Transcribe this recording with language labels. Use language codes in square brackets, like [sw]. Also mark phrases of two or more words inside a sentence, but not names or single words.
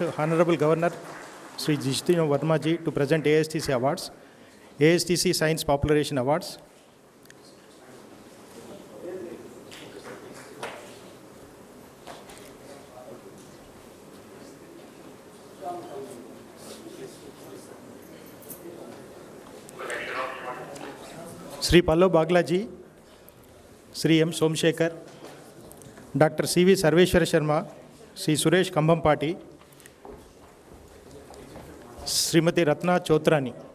[en] Honorable Governor Sri Jishnu Verma ji to present ASTC Awards, ASTC Science Popularization Awards. Sri Pallav Bagla ji, Sri M. Somshekar, Dr. C.V. Sarveshwara Sharma, Sri Suresh Kambampati, Srimati Ratna Chotrani.